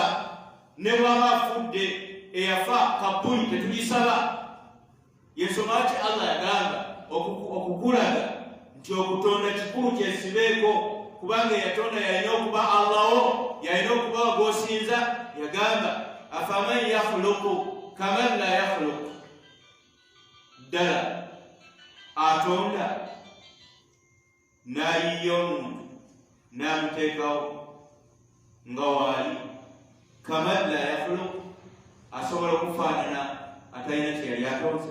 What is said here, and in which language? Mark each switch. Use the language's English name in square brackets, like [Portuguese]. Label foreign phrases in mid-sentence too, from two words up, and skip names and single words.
[Ganda] Ne bwaba afudde eyafa kabuli tetugisaba. Yensonga lwaki Allah yagamba okukulaga nti okutonda kikulu kyesibeeko kubanga eyatonda yalina okuba Allaho, yalina okuba gwosinza. Yagamba [Arabic] أفمن يخلق كمن لا يخلق. [Ganda] Ddala atonda n'ayiya omuntu n'amuteekawo nga waali [Arabic] كمن لا يخلق [Ganda] asobola okufaanana atalina kyeyali atonze.